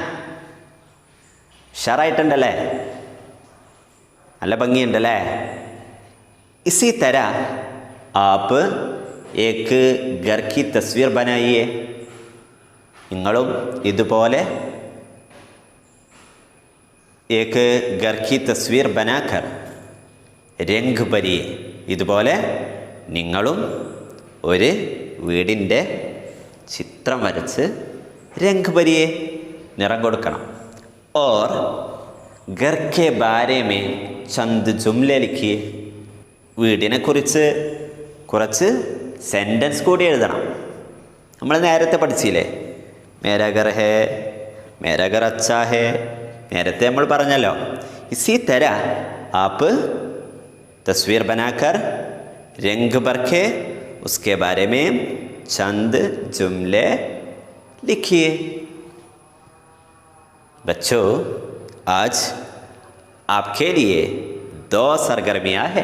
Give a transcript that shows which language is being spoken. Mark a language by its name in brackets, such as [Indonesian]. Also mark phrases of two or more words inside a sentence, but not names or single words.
[Malayalam] ഉഷാറായിട്ടുണ്ടല്ലേ? നല്ല ഭംഗിയുണ്ടല്ലേ? [Urdu] اسی طرح آپ ایک گھر کی تصویر بنائیے. [Malayalam] നിങ്ങളും ഇതുപോലെ [Urdu] ایک گھر کی تصویر بنا کر رنگ بھریے. [Malayalam] ഇതുപോലെ നിങ്ങളും ഒരു വീടിൻ്റെ ചിത്രം വരച്ച് [Urdu] رنگ بھریے, [Malayalam] നിറം കൊടുക്കണം. [Urdu] اور گھر کے بارے میں چند جملے لکھیے. [Malayalam] വീടിനെ കുറിച്ച് കുറച്ച് സെൻറ്റൻസ് കൂടി എഴുതണം. നമ്മൾ നേരത്തെ പഠിച്ചില്ലേ? [Urdu] میرا گھر ہے، میرا گھر اچھا ہے, [Malayalam] നേരത്തെ നമ്മൾ പറഞ്ഞല്ലോ. [Urdu] اسی طرح آپ تصویر بنا کر رنگ بھر کے اس کے بارے میں چند جملے لکھیے. بچو، آج آپ کے لیے 2 سرگرمیاں ہیں.